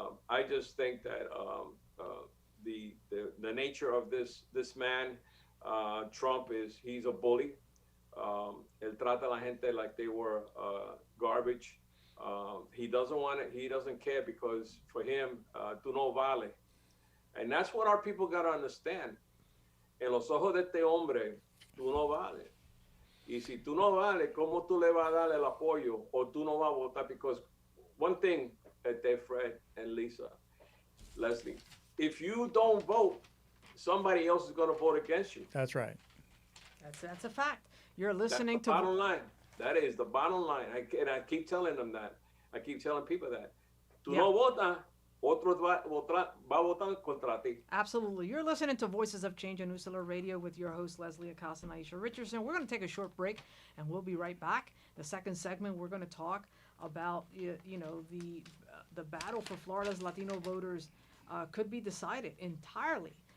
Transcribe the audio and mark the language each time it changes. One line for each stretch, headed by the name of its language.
English: I just think that the nature of this man, Trump, he's a bully.
Spanish: Él trata a la gente
English: like they were garbage. He doesn't care because for him,
Spanish: tú no vale.
English: And that's what our people got to understand.
Spanish: En los ojos de este hombre, tú no vale. Y si tú no vale, ¿cómo tú le vas a dar el apoyo o tú no vas a votar?
English: Because one thing, Fred and Leslie, if you don't vote, somebody else is going to vote against you. That's right. That's a fact. You're listening to bottom line. That is the bottom line. I keep telling them that. I keep telling people that.
Spanish: Tú no votas, otro va a votar contra ti.
English: Absolutely. You're listening to Voices of Change on Usula Radio with your host, Leslie Acosta and Aisha Richardson. We're going to take a short break, and we'll be right back. The second segment, we're going to talk about, the battle for Florida's Latino voters could be decided entirely.